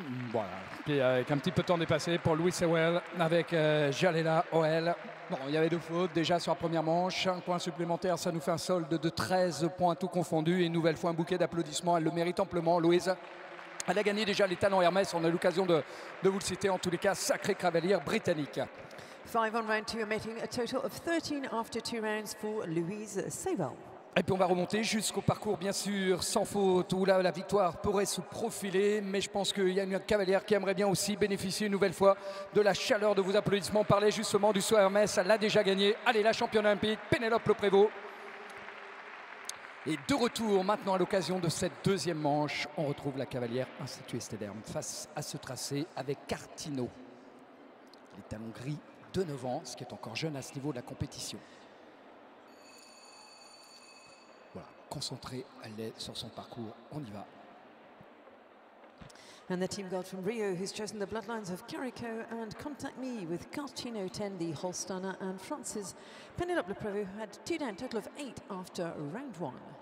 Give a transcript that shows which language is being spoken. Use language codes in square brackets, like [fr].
[fr] Voilà, puis avec un petit peu de temps dépassé pour Louise Sewell avec Jalila Owell. Bon, il y avait 2 fautes déjà sur la première manche, un point supplémentaire, ça nous fait un solde de 13 points tout confondus et une nouvelle fois un bouquet d'applaudissements, elle le mérite amplement, Louise. Elle a gagné déjà les talents Hermès, on a l'occasion de vous le citer, en tous les cas, sacrée cavalière britannique. [en] 5 on round 2, making a total of 13 after 2 rounds for Louise Sewell. [fr] Et puis on va remonter jusqu'au parcours, bien sûr, sans faute, où là la victoire pourrait se profiler. Mais je pense qu'il y a une cavalière qui aimerait bien aussi bénéficier une nouvelle fois de la chaleur de vos applaudissements. On parlait justement du saut Hermès, elle l'a déjà gagné. Allez, la championne olympique, Pénélope Le Prévost. Et de retour maintenant à l'occasion de cette deuxième manche, on retrouve la cavalière Institut Stederm face à ce tracé avec Cartino. Les talons gris de 9 ans, ce qui est encore jeune à ce niveau de la compétition. Voilà, concentrée, elle est sur son parcours, on y va. [en] And the team guard from Rio, who's chosen the bloodlines of Carrico and Contact Me with Cartino 10, the Holsteiner, and Francis Penelope Le Prévost, who had 2 down, total of 8 after round 1.